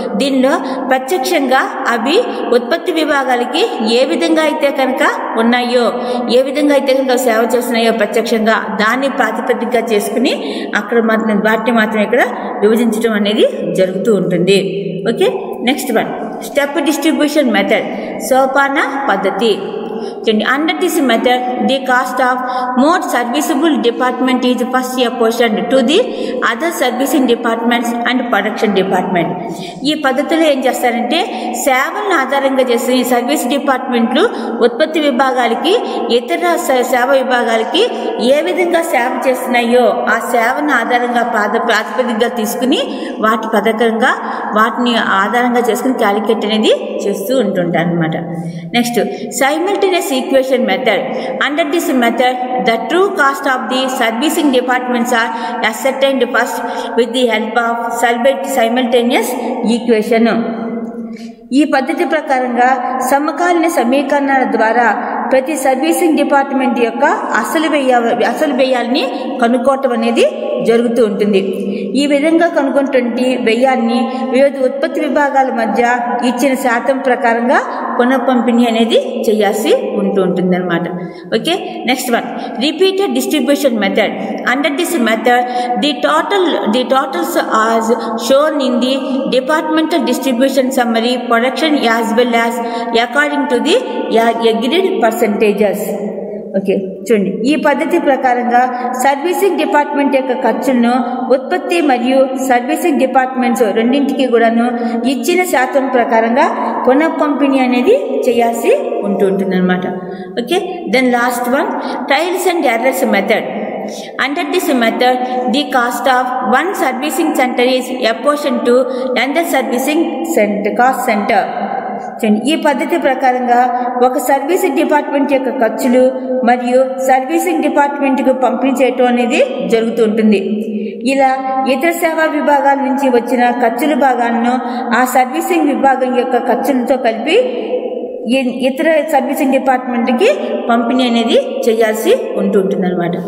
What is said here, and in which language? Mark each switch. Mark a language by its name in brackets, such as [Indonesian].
[Telugu] దీనిలో ప్రత్యక్షంగా అవి ఉత్పత్తి విభాగాలకి ఏ విధంగా అయితే కనుక ఉన్నాయో, ఏ విధంగా అయితే కనుక సేవ చేస్తున్నాయో ప్రత్యక్షంగా దాన్ని ప్రాతిపదికగా చేసుకుని అక్కడ వాటిని మాత్రం ఇక్కడ విభజించడం అనేది జరుగుతూ ఉంటుంది. [English] Okay, next one step distribution method, సోపాన పద్ధతి. Under this method, the cost of more serviceable department is first apportioned to the other servicing departments and production department. [Telugu] ఈ పద్ధతిలో ఏం చేస్తారంటే సేవలను ఆధారంగా చేసి సర్వీస్ డిపార్ట్మెంట్లు ఉత్పత్తి విభాగాలకి ఇతర సేవ విభాగాలకి ఏ విధంగా సేవ చేస్తున్నాయో ఆ సేవను ఆధారంగా ప్రాతిపదికగా తీసుకుని వాటి పథకంగా వాటిని ఆధారంగా చేసుకుని క్యాలిక్యులేట్ అనేది చేస్తూ ఉంటుంటారు అనమాట. [English] Next simultaneous equation method. Under this method, the true cost of the servicing departments are ascertained first with the help of simultaneous equation. [Telugu] ఈ పద్ధతి ప్రకారంగా సమకాలీన సమీకరణాల ద్వారా ప్రతి సర్వీసింగ్ డిపార్ట్మెంట్ యొక్క అసలు వ్యయాల్ని కనుక్కోవటం అనేది జరుగుతూ ఉంటుంది. ఈ విధంగా కనుగొంటుంటే వ్యయాన్ని వివిధ ఉత్పత్తి విభాగాల మధ్య ఇచ్చిన శాతం ప్రకారంగా పునఃపంపిణీ అనేది చేయాల్సి ఉంటుంది అనమాట. [English] Okay, next one repeated distribution method. Under this method the totals are shown in the departmental distribution summary production as well as according to the agreed percentages. [Telugu] Okay, చూడండి ఈ పద్ధతి ప్రకారంగా సర్వీసింగ్ డిపార్ట్మెంట్ యొక్క ఖర్చులను ఉత్పత్తి మరియు సర్వీసింగ్ డిపార్ట్మెంట్స్ రెండింటికి కూడాను ఇచ్చిన శాతం ప్రకారంగా పునఃపంపిణీ అనేది చేయాల్సి ఉంటుంది అనమాట. [English] Okay, then last one trials and errors method. Under this method, the cost of one servicing center is apportioned to another servicing cost center. [Telugu] ఈ పద్ధతి ప్రకారంగా ఒక సర్వీసింగ్ డిపార్ట్మెంట్ యొక్క ఖర్చులు మరియు సర్వీసింగ్ డిపార్ట్మెంట్కు పంపిణీ చేయటం అనేది జరుగుతూ ఉంటుంది. ఇలా ఇతర సేవా విభాగాల నుంచి వచ్చిన ఖర్చుల భాగాలను ఆ సర్వీసింగ్ విభాగం యొక్క ఖర్చులతో కలిపి ఇతర సర్వీసింగ్ డిపార్ట్మెంట్కి పంపిణీ అనేది చేయాల్సి ఉంటుంది అనమాట.